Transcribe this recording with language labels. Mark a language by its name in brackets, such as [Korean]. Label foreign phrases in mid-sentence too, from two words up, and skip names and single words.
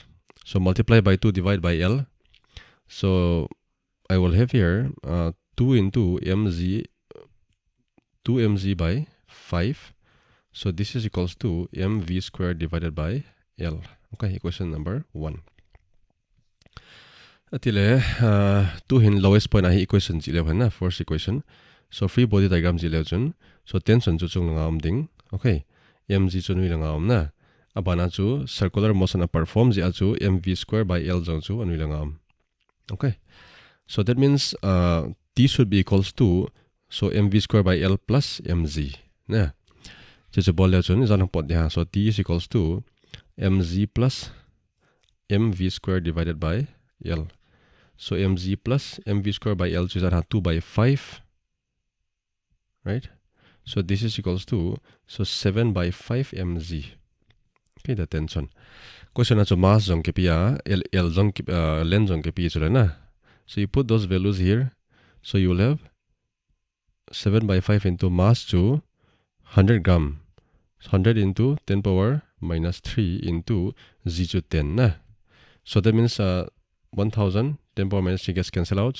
[English] So multiply by 2 divide by L. So I will have here 2 into mg by 5. So this is equals to mv squared divided by L. Okay, equation number 1. [Paite Chin] Atile 2 hin [English] lowest point [Paite Chin] ahi equation 11 na [English] first equation. So free body diagram 11. So tension [Paite Chin] chu chung ngam ding. Okay, mg chu nui ngam na. Abana chu [English] circular motion perform [Paite Chin] ji chu [English] mv squared by L [Paite Chin] jong chu anui ngam. [English] Okay, so that means T should be equals to, so mv squared by L plus mg. [Paite Chin] Na. [English] So T is equals to mg plus mv squared divided by L. So mz plus mv square by L, which is 2 by 5, right? So this is equals to, so 7 by 5 mz. Okay, the tension. Question is mass [Paite Chin] jong ke pia, L jong length jong ke pia chula na. [English] So you put those values here. So you will have 7 by 5 into mass to 100 gram. 100 into 10 power minus 3 into z to 10 na. So that means 1000 10 power minus 3 gets cancelled out.